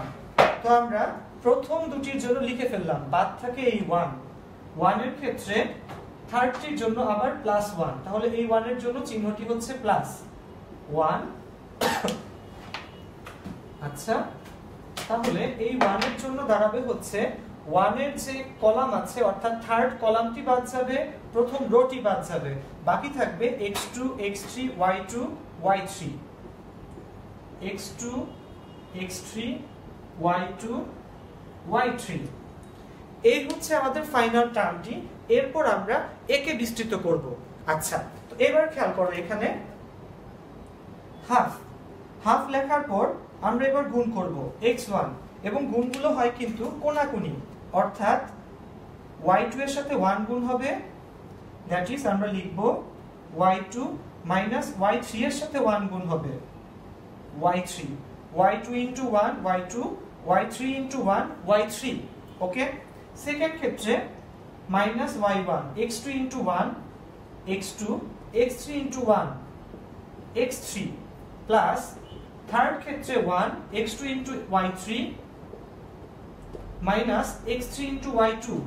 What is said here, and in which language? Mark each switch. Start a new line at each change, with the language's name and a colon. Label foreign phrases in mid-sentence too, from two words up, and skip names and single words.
Bangla: তো আমরা প্রথম দুটির জন্য লিখে ফেললাম, বাদ থাকে এই 1 এর ক্ষেত্রে, থার্ডটির জন্য আবার প্লাস 1, তাহলে এই 1 এর জন্য চিহ্নটি হচ্ছে প্লাস 1। আচ্ছা, তাহলে এই 1 এর জন্য দাঁড়াবে হচ্ছে 1 এর যে কলাম আছে অর্থাৎ থার্ড কলামটি বাদ যাবে, প্রথম রোটি বাদ যাবে, বাকি থাকবে x2 x3 y2 y3, x2 x3 y2 y3। এই হচ্ছে আমাদের ফাইনাল টার্মটি। এরপর আমরা একে বিস্তৃত করব। আচ্ছা, তো এবার খেয়াল করো, এখানে হাফ লেখার পর আমরা এবার গুণ করব x1, এবং গুণগুলো হয় কিন্তু কোণাকুণি, অর্থাৎ y2 এর সাথে 1 গুণ হবে,
English: that is
Bangla: আমরা লিখব y2 মাইনাস y3 এর সাথে 1 গুণ হবে y3, y2 ইনটু 1 y2, y3 ইনটু 1 y3। ওকে, সেকেন্ড ক্ষেত্রে মাইনাস y1 x2 ইনটু 1 x2, x3 ইনটু 1 x3,
English: plus third
Bangla: ক্ষেত্রে 1 x2 ইনটু y3 মাইনাস x3 ইনটু y2।